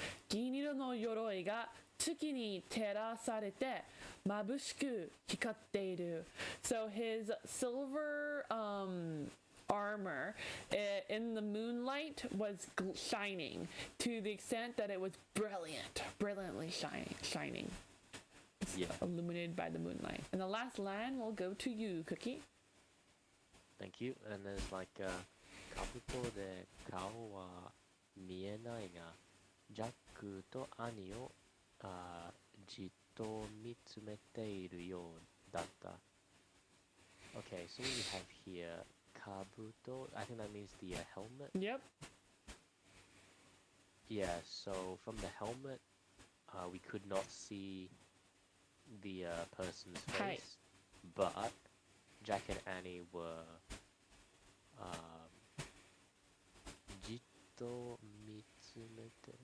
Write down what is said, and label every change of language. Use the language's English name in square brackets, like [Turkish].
[Japanese] 銀色の鎧が月に照らされて眩しく光っている。 [English] So his silver armor in the moonlight was shining to the extent that it was brilliantly shining. Yeah. Illuminated by the moonlight. And the last line will go to you, Cookie. Thank you. And there's like [Japanese] 兜で顔は見えないが、ジャックと兄をじっと見つめているようだった。 [English] Okay, so we have here kabuto. I think that means the helmet. Yep. Yeah, so from the helmet, we could not see the person's face, but Jack and Annie were jitto mitsumete.